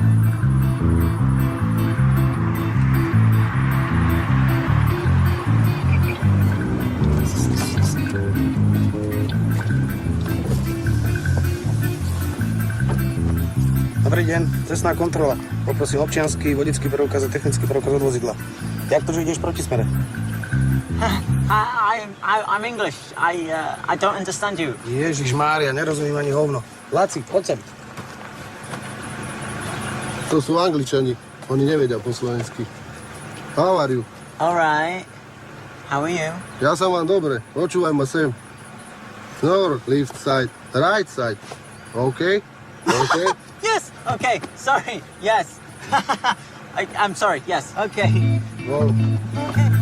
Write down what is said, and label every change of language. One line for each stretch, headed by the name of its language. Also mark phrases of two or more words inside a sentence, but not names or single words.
Slovak: Dobrý deň, cestná kontrola. Poprosím občiansky, vodický preukaz a technický preukaz od vozidla. Jak to, že ideš proti smere?
English: I'm English. I don't understand you.
Slovak: Ježiš Mária, nerozumiem ani hovno. Laci, poď sem. To sú Angličani. Oni nevedia po slovensky.
English: How are you? All right. How are you?
Slovak: Ja sa mám dobre. Počúvaj ma sem.
English: North, left side, right side. OK? OK? Yes. Okay. Sorry. Yes. I'm sorry. Yes. Okay. No. Okay.